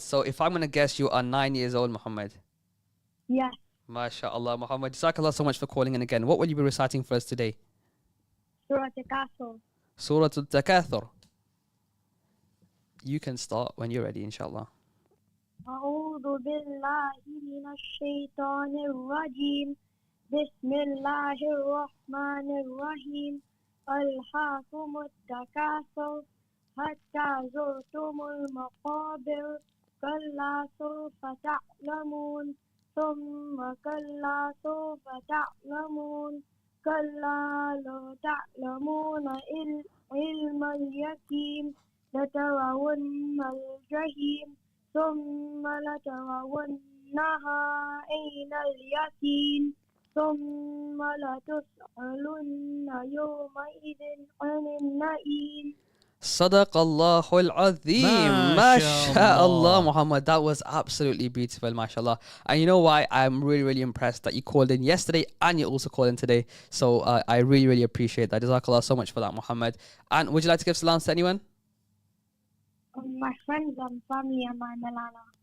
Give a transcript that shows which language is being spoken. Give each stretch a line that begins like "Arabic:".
English: So if I'm going to guess, you are 9 years old, Muhammad. Yes. MashaAllah, Muhammad. Jazakallah so much for calling in again. What will you be reciting for us today? Surah Al-Kahf. Surah Al-Takathur. You can start when you're ready, inshallah.
Arabic: أعوذ بالله من الشيطان الرجيم بسم الله الرحمن الرحيم ألهاكم التكاثر حتى زرتم المقابر كلا سوف تعلمون ثم كلا سوف تعلمون كلا لو تعلمون علم اليقين لترون الجحيم ثم لترونها عين اليقين ثم لتسألن يومئذ عن النعيم. Sadaqallahu al-Azim. MashaAllah, Muhammad.
English: That was absolutely beautiful, mashallah. And you know why? I'm really, really impressed that you called in yesterday and you also called in today. So I really, really appreciate that. Jazakallah so much for that, Muhammad. And would you like to give salams to anyone? My friends and family and my Milana.